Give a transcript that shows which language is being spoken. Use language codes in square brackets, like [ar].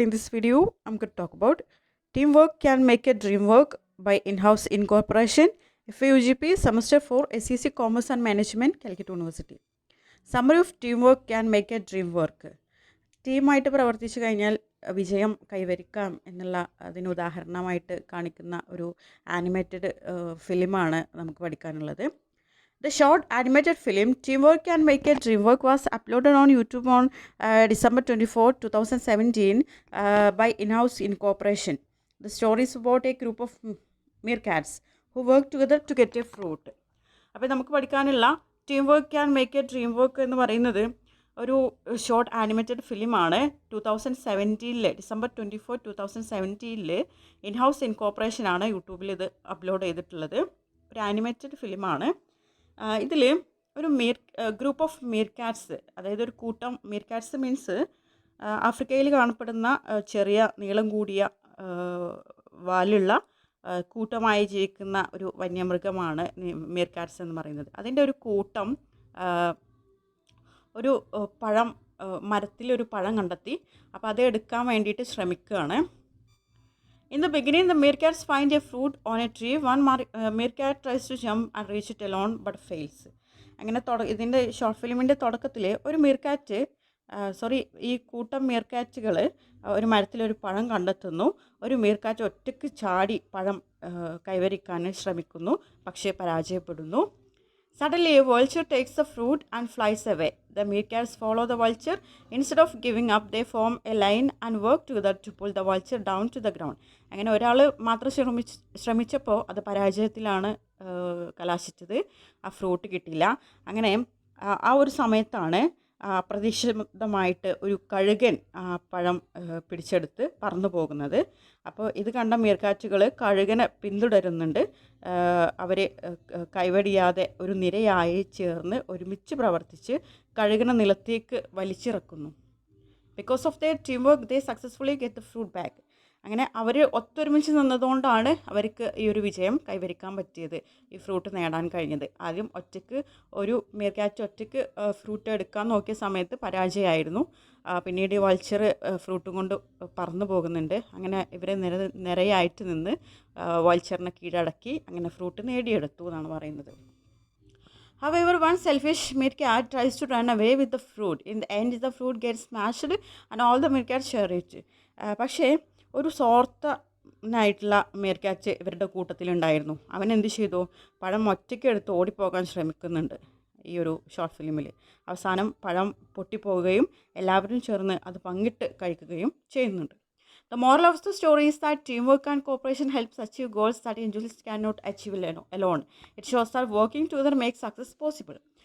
[en] In this video, I'm going to talk about teamwork can make a dream work by in-house incorporation, FAUGP, Semester 4, SEC Commerce and Management, Calicut University. Summary of teamwork can make a dream work. [ml] ടീമായിട്ട് പ്രവർത്തിച്ചു കഴിഞ്ഞാൽ വിജയം കൈവരിക്കാം എന്നുള്ള അതിന് ഉദാഹരണമായിട്ട് കാണിക്കുന്ന ഒരു animated ഫിലിമാണ് നമുക്ക് പഠിക്കാനുള്ളത്. [en] The short animated film Teamwork Can Make a Dream Work was uploaded on YouTube on December 24, 2017 by In-House Incorporation. The story is about a group of meerkats who work together to get a fruit. [ml] അപ്പോൾ നമുക്ക് പഠിക്കാനുള്ള team work can make A dream work എന്ന് പറയുന്നത് ഒരു short animated ഫിലിമാണ്. 2017 December 24, 2017 in-house ഇൻകോർപ്പറേഷനാണ് യൂട്യൂബിൽ ഇത് upload ചെയ്തിട്ടുള്ളത്. ഒരു ആനിമേറ്റഡ് ഫിലിമാണ്. ഇതിൽ ഒരു ഗ്രൂപ്പ് ഓഫ് മീർകാറ്റ്സ്, അതായത് ഒരു കൂട്ടം മീർകാറ്റ്സ് മീൻസ് ആഫ്രിക്കയിൽ കാണപ്പെടുന്ന ചെറിയ നീളം കൂടിയ വാലുള്ള കൂട്ടമായി ജീവിക്കുന്ന ഒരു വന്യമൃഗമാണ് മീർകാറ്റ്സ് എന്ന് പറയുന്നത്. അതിൻ്റെ ഒരു കൂട്ടം ഒരു പഴം, മരത്തിലൊരു പഴം കണ്ടെത്തി. അപ്പോൾ അത് എടുക്കാൻ വേണ്ടിയിട്ട് ശ്രമിക്കുകയാണ്. [en] In the beginning, the meerkats find a fruit on a tree. One meerkat tries to jump and reach it alone but fails. [ml] അങ്ങനെ ഇതിൻ്റെ ഷോർട്ട് ഫിലിമിൻ്റെ തുടക്കത്തിൽ ഒരു മീർക്കാറ്റ് ഈ കൂട്ടം മീർക്കാറ്റുകൾ ഒരു മരത്തിലൊരു പഴം കണ്ടെത്തുന്നു. ഒരു മീർക്കാറ്റ് ഒറ്റയ്ക്ക് ചാടി പഴം കൈവരിക്കാൻ ശ്രമിക്കുന്നു, പക്ഷേ പരാജയപ്പെടുന്നു. [en] Suddenly, a vulture takes the fruit and flies away. The meerkats follow the vulture. Instead of giving up, they form a line and work together to pull the vulture down to the ground. [ml] അങ്ങനെ ഒരാൾ മാത്രം ശ്രമിച്ചപ്പോൾ അത് പരാജയത്തിലാണ് കലാശിച്ചത്. ആ fruit കിട്ടിയില്ല. അങ്ങനെ ആ ഒരു സമയത്താണ് അപ്രതീക്ഷിതമായിട്ട് ഒരു കഴുകൻ പഴം പിടിച്ചെടുത്ത് പറന്നു പോകുന്നത്. അപ്പോൾ ഇത് കണ്ട മീർക്കാറ്റുകൾ കഴുകനെ പിന്തുടരുന്നുണ്ട്. അവരെ കൈവടിയാതെ ഒരു നിരയായി ചേർന്ന് ഒരുമിച്ച് പ്രവർത്തിച്ച് കഴുകനെ നിലത്തേക്ക് വലിച്ചിറക്കുന്നു. [en] Because of their team work they successfully get the fruit back. [ml] അങ്ങനെ അവർ ഒത്തൊരുമിച്ച് നിന്നതുകൊണ്ടാണ് അവർക്ക് ഈ ഒരു വിജയം കൈവരിക്കാൻ പറ്റിയത്, ഈ ഫ്രൂട്ട് നേടാൻ കഴിഞ്ഞത്. ആദ്യം ഒരു മീർക്കാറ്റ് ഒറ്റയ്ക്ക് ഫ്രൂട്ട് എടുക്കാൻ നോക്കിയ സമയത്ത് പരാജയമായിരുന്നു. പിന്നീട് ഈ വൾച്ചർ ഫ്രൂട്ടും കൊണ്ട് പറന്നു പോകുന്നുണ്ട്. അങ്ങനെ ഇവരെ നിരയായിട്ട് നിന്ന് വൾച്ചറിനെ കീഴടക്കി അങ്ങനെ ഫ്രൂട്ട് നേടിയെടുത്തു എന്നാണ് പറയുന്നത്. [en] However, one selfish meerkat tries to run away with the fruit. In the end, the fruit gets smashed and all the meerkats share it. [ml] പക്ഷേ ഒരു സ്വാർത്ഥനായിട്ടുള്ള മീർക്കാറ്റ് ഇവരുടെ കൂട്ടത്തിലുണ്ടായിരുന്നു. അവൻ എന്ത് ചെയ്തു? പഴം ഒറ്റയ്ക്ക് എടുത്ത് ഓടിപ്പോകാൻ ശ്രമിക്കുന്നുണ്ട് ഈ ഒരു ഷോർട്ട് ഫിലിമിൽ. അവസാനം പഴം പൊട്ടിപ്പോവുകയും എല്ലാവരും ചേർന്ന് അത് പങ്കിട്ട് കഴിക്കുകയും ചെയ്യുന്നുണ്ട്. [en] The moral of the story is that teamwork and cooperation helps achieve goals that individuals cannot achieve alone. It shows that working together makes success possible.